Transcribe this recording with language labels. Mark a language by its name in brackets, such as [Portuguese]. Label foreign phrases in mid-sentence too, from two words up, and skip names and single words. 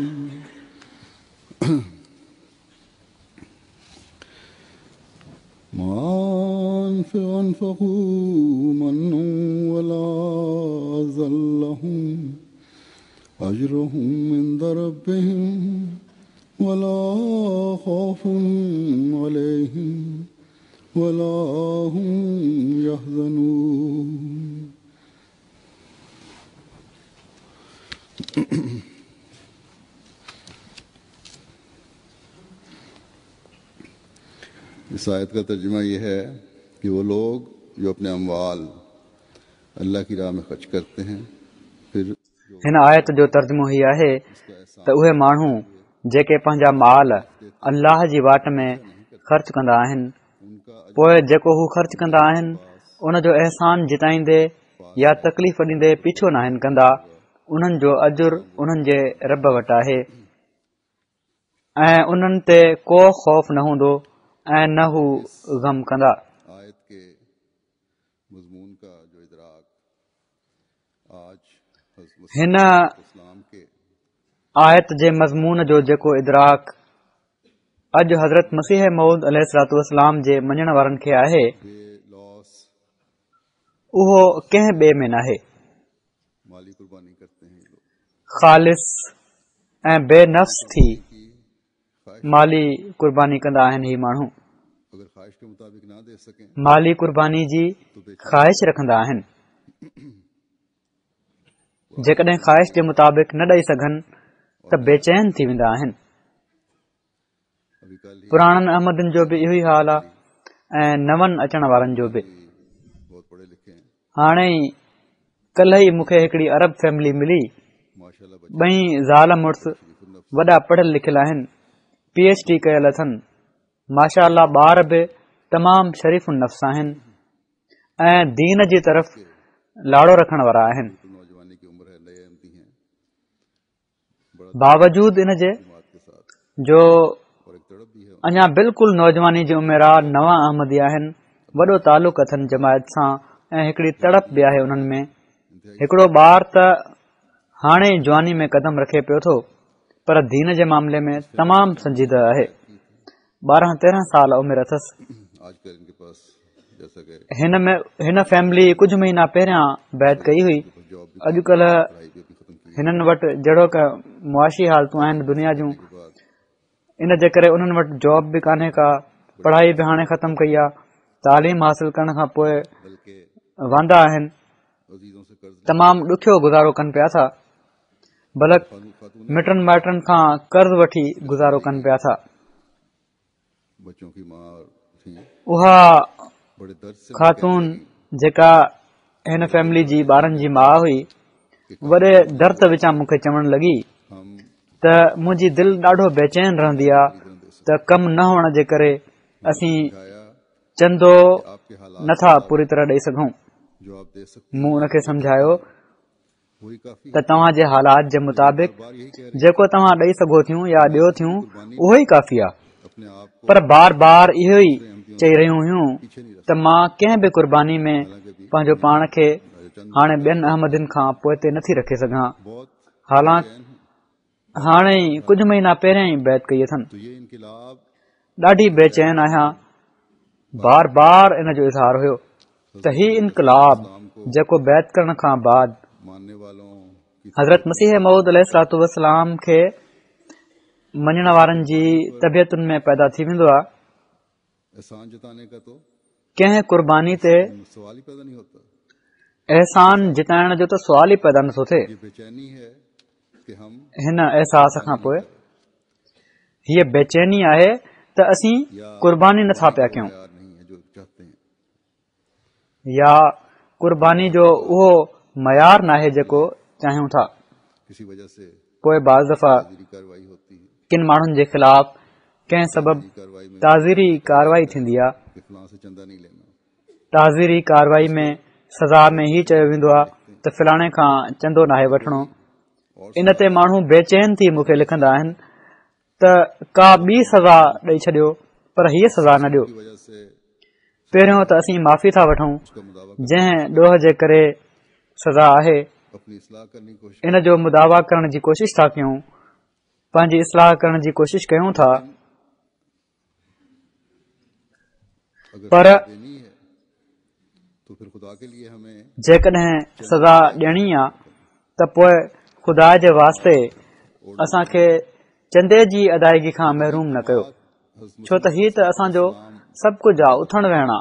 [Arabic] أنفقوا منا ولا أذى لهم أجرهم عند ربهم ولا خوف عليهم ولا هم يحزنون। [Urdu] اس آیت کا ترجمہ یہ ہے کہ وہ لوگ جو اپنے اموال اللہ کی راہ میں خرچ کرتے ہیں پھر [Sindhi] हिन आयत जो तर्जुमो ही आहे त उहे माण्हू जेके पंहिंजा माल अल्लाह जी वाट में ख़र्च कंदा आहिनि पोइ जेको हू ख़र्च कंदा आहिनि उन जो अहसान जिताईंदे या तकलीफ़ ॾींदे पीछो न आहिनि कंदा उन्हनि जो अजुर उन्हनि जे रब वटि आहे ऐं उन्हनि ते को ख़ौफ़ न हूंदो ऐं न हू ग़म कंदा। [Urdu] آیت کے مضمون کا جو ادراک آج [Sindhi] हिन [Urdu] اسلام کے [Sindhi] आयत जे मज़मून जो जेको इदराक अॼु हज़रत मसीह मऊद [Arabic] عليه الصلاة والسلام [Sindhi] जे मञण वारनि खे आहे लॉस उहो कंहिं ॿिए में नाहे। [Urdu] مالی قربانی کرتے ہیں لوگ [Sindhi] ख़ालिस ऐं बेनफ़्स थी माली कुर्बानी कंदा आहिनि ही माण्हू [Urdu] اگر خواہش کے مطابق نہ دے سکیں [Sindhi] माली कुर्बानी जी ख़्वाहिश रखंदा आहिनि जेकॾहिं ख़्वाहिश जे मुताबिक़ न ॾेई सघनि त बेचैन थी वेंदा आहिनि। [Urdu] ابھی کل ہی [Sindhi] पुराणनि अहमदनि जो बि इहो ई हाल आहे ऐं नवनि अचण वारनि जो बि। [Urdu] بہت پڑھے لکھے ہیں [Sindhi] हाणे ई कल्ह ई मूंखे हिकिड़ी अरब फैमिली मिली माशाल्लाह ॿई ज़ाल मुड़ुस वॾा पढ़ियल लिखियल आहिनि PhD कयल अथनि [Arabic] ما شاء الله [Sindhi] ॿार बि तमामु शरीफ़ नफ़्स आहिनि ऐं दीन जी तरफ़ लाड़ो रखण वारा आहिनि। [Urdu] نوجوانی کی عمر ہے نئے احمدی ہیں [Sindhi] बावजूद इन जे [Urdu] بات کے ساتھ जो اور ایک تڑپ بھی ہے [Sindhi] अञा बिल्कुलु नौजवानी जी उमिरि आहे नवां अहमदी आहिनि वॾो तालुक़ अथनि जमायत सां ऐं हिकिड़ी तड़प बि आहे उन्हनि में। हिकिड़ो ॿार त हाणे जवानी में कदम रखे पियो थो पर दीन जे मामले में तमामु संजीदा आहे। 12-13 साल उमिरि अथसि। [Urdu] آجکل انکے پاس جیسا کہ [Sindhi] हिन फैमिली कुझु महीना पहिरियां बैत कई हुई। [Urdu] جاب بھی [Sindhi] अॼुकल्ह [Urdu] پڑھائی بھی اپنی ختم کی [Sindhi] हिननि वटि जहिड़ो क मुआशी हालतूं आहिनि दुनिया जूं, [Urdu] کے بعد [Sindhi] इन जे करे उन्हनि वटि जॉब बि कान्हे का, पढ़ाई बि हाणे ख़तमु कई आहे। तालीम हासिल करण खां पोइ बल्कि वांदा आहिनि, [Urdu] عزیزوں سے قرض [Sindhi] तमामु ॾुखियो गुज़ारो कनि पिया था, बल्कि खातून मिटनि माइटनि खां कर्ज़ वठी गुज़ारो कनि पिया था। [Urdu] بچوں کی ماں تھی, [Sindhi] उहा [Urdu] بڑے درد سے [Sindhi] ख़ातून जेका हिन फैमिली जी ॿारनि जी माउ हुई, वॾे दर्द विचां मूंखे चवणु लॻी [Urdu] हम [Sindhi] त मुंहिंजी दिलि ॾाढो बेचैन रहंदी आहे त कमु न हुअण जे करे असीं [Urdu] समझाया [Sindhi] चंदो [Urdu] آپکے حالات [Sindhi] नथा पूरी तरह ॾेई सघूं। [Urdu] جو آپ دے سکتے [Sindhi] मूं उनखे सम्झायो [Urdu] وہی کافی [Sindhi] त तव्हांजे हालात जे मुताबिक़ [Urdu] بار یہی کہہ رہی [Sindhi] जेको तव्हां ॾेई सघो थियूं या ॾियो थियूं उहो ई काफ़ी आहे। [Urdu] اپنے آپ کو [Sindhi] पर बार बार इहो ई चई रहियूं हुयूं [Urdu] پیچھے نہیں رکھ [Sindhi] त मां कंहिं बि कुर्बानी में [Urdu] حالانکہ بھی [Sindhi] पंहिंजो पाण खे चंद हाणे ॿियनि अहमदिन खां पोइ ते नथी रखे सघां। [Urdu] बहुत हालांकि چین ہے. [Sindhi] हाणे ई कुझु महीना पहिरियां ई बैत कई अथनि। [Urdu] تو یہ انقلاب [Sindhi] ॾाढी बेचैन आहियां। बार बार इन जो इज़हार हुयो त ही इनकलाब जेको बैत करण खां बाद [Urdu] ماننے والوں کی [Sindhi] हज़रत मसीह मऊद [Arabic] عليه الصلاة والسلام [Sindhi] खे मञण वारनि जी तबियतुनि में पैदा थी वेंदो आहे। [Urdu] احسان جتانے کا تو [Sindhi] कंहिं कुर्बानी ते [Urdu] سوال ہی پیدا نہیں ہوتا. [Sindhi] एहसान जिताइण जो त सुवाल ई पैदा नथो थिए। [Urdu] یہ بےچینی ہے کہ ہم [Sindhi] हिन अहसास खां पोइ हीअ बेचैनी आहे त असीं कुर्बानी नथा पिया कयूं [Urdu] تیار نہیں ہے جو چاہتے ہیں. [Sindhi] या कुर्बानी जो उहो मयार नाहे जेको चाहियूं था। [Urdu] کسی وجہ سے [Sindhi] पोइ बाज़ दफ़ा [Urdu] تعزیری کارروائی ہوتی ہے [Sindhi] किन माण्हुनि जे ख़िलाफ़ कंहिं सबबि [Urdu] کارروائی میں [Sindhi] ताज़ीरी कार्रवाई थींदी आहे। [Urdu] کہ فلاں سے چندہ نہیں لینا. [Sindhi] ताज़ीरी कार्रवाई में सज़ा में ही चयो वेंदो आहे त फलाणे खां चंदो नाहे वठणो। इन ते माण्हू बेचैन थी मूंखे लिखंदा आहिनि त का ॿी सज़ा ॾेई छॾियो पर हीअ सज़ा न ॾियो। [Urdu] کی وجہ سے [Sindhi] पहिरियों त असीं माफ़ी था वठूं [Urdu] اسکا مداوا [Sindhi] जंहिं ॾोह जे करे सज़ा आहे, [Urdu] اپنی اصلاح کرنے کی کوشش [Sindhi] इन जो मुदावा करण जी कोशिश था कयूं, पंहिंजी इस्लाह करण जी कोशिश कयूं था। [Urdu] अगर [Sindhi] पर [Urdu] دینی ہے تو پھر خدا کے لیے ہمیں [Sindhi] जेकॾहिं सज़ा ॾियणी आहे त पोइ ख़ुदा जे वास्ते असांखे चंदे जी अदायगी खां महरूम न कयो, छो त हीअ त असांजो सभु कुझु आहे, उथण वेहण आहे।